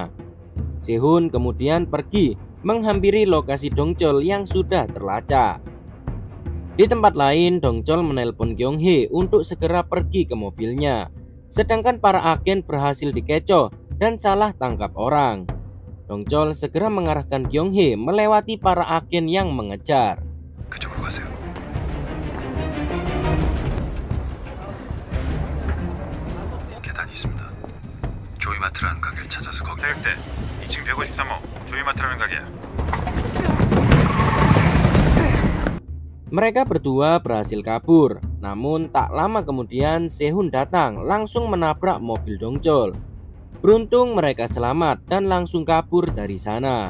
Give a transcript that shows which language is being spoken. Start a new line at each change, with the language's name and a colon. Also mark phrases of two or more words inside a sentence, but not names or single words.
Indonesian: Sehun kemudian pergi menghampiri lokasi Dongchol yang sudah terlacak. Di tempat lain, Dongchol menelpon Kyung-hee untuk segera pergi ke mobilnya, sedangkan para agen berhasil dikecoh dan salah tangkap orang. Dongchol segera mengarahkan Kyung-hee melewati para agen yang mengejar.
Korean: 그쪽으로 가세요. 계단이 있습니다. 조이마트라는 가게를 찾아서 거기. 사육대 2층 153호 조이마트라는 가게야.
Indonesian: Mereka berdua berhasil kabur, namun tak lama kemudian Sehun datang langsung menabrak mobil Dongchol. Beruntung mereka selamat dan langsung kabur dari sana.